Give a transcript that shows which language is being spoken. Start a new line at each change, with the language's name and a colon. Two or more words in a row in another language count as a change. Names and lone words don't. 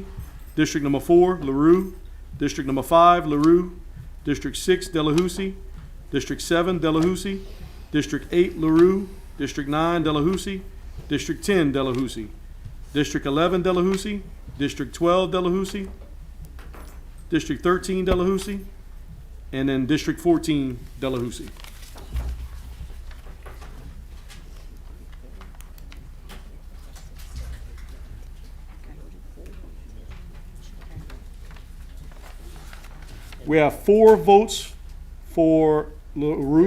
English: District number 4, LaRue. District number 5, LaRue. District 6, Delahousie. District 7, Delahousie. District 8, LaRue. District 9, Delahousie. District 10, Delahousie. District 11, Delahousie. District 12, Delahousie. District 13, Delahousie. And then District 14, Delahousie. We have 4 votes for LaRue.